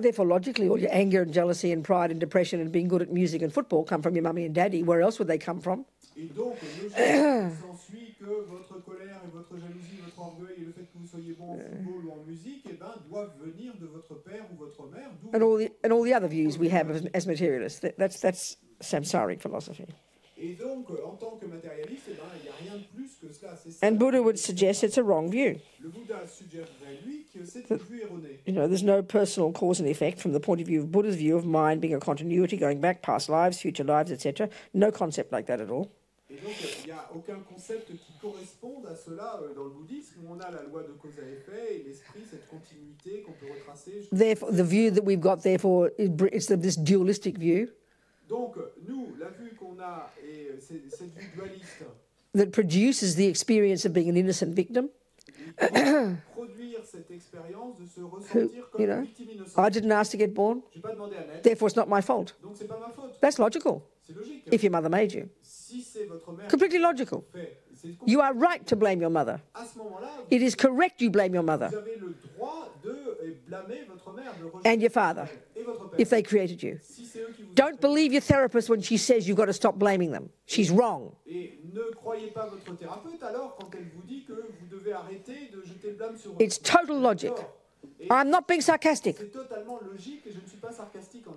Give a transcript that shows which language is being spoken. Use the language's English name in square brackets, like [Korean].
[English] Therefore, logically, all your anger and jealousy and pride and depression and being good at music and football come from your mummy and daddy. Where else would they come from? [French] Et donc, logiquement, il s'ensuit que votre colère et votre jalousie, votre orgueil et le fait que vous soyez bon en football ou en musique, eh ben, doivent venir de votre père ou votre mère. [English] And all the other views we have as materialists. That's samsaric philosophy. [French] Et donc, en tant que matérialiste, eh ben, il n'y a rien de plus que cela. C'est ça. [English] And Buddha would suggest it's a wrong view. [French] Le Bouddha suggérerait, lui, que c'est une vue erronée. [English] You know, there's no personal cause and effect from the point of view of Buddha's view of mind being a continuity, going back, past lives, future lives, etc. No concept like that at all. [French] Et donc, il n'y a aucun concept qui corresponde à cela dans le bouddhisme, où on a la loi de cause à effet et l'esprit, cette continuité qu'on peut retracer. [English] Therefore, the view that we've got, therefore, it's this dualistic view [French] Donc, nous, la vue qu'on a, et cette vue dualiste, [English] that produces the experience of being an innocent victim. [French] produire cette expérience de se ressentir comme [English] You know, [French] une victime innocente. [English] I didn't ask to get born, [French] Je n'ai pas demandé à naître, [English] therefore it's not my fault. [French] donc c'est pas ma faute. [English] That's logical, [French] C'est logique. [English] if your mother made you. [French] Si c'est votre mère [English] Completely logical. [French] qui fait, c'est [English] You are right to blame your mother. [French] à ce moment-là, [English] It is correct you blame your mother [French] vous avez le droit de blâmer votre mère, de rejeter [English] and your father [French] et votre père. [English] if they created you. [French] Si c'est eux qui vous [English] Don't believe your therapist when she says you've got to stop blaming them. She's wrong. [French] Et ne croyez pas votre thérapeute alors quand elle vous dit que vous devez arrêter de jeter le blâme sur [English] It's total logic. [French] Et [English] I'm not being sarcastic. [French] c'est totalement logique et je ne suis pas sarcastique en